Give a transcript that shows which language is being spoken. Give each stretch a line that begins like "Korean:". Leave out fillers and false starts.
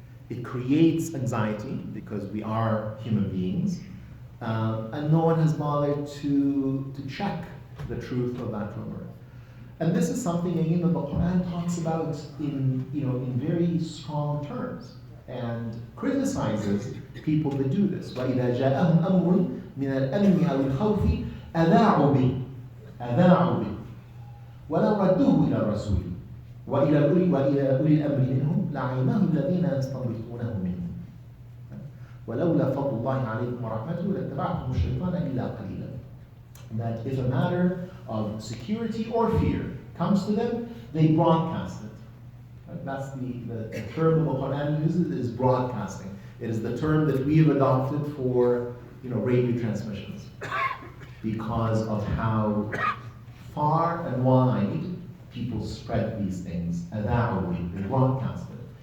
English: It creates anxiety because we are human beings, and no one has bothered to check the truth of that rumor. And this is something again that the Quran talks about in very strong terms and criticizes people that do this.
Arabic: وَإِذَا جَاءَهُمْ أَمْرٌ مِنَ الْأَمْنِ أَوِ الْخَوْفِ أَذَاعُوا بِهِ وَلَوْ رَدُّوهُ إِلَى الرَّسُولِ وإلى أولي الأمر منهم لعلمه الذين يستنبطونه منهم ولولا فضل الله عليكم ورحمته لاتبعتم الشيطان إلا قليلا.
English: That if a matter of security or fear comes to them, they broadcast it. Right? That's the term the Quran uses is broadcasting. It is the term that we have adopted for radio transmissions because of how far and wide people spread these things, they broadcast it.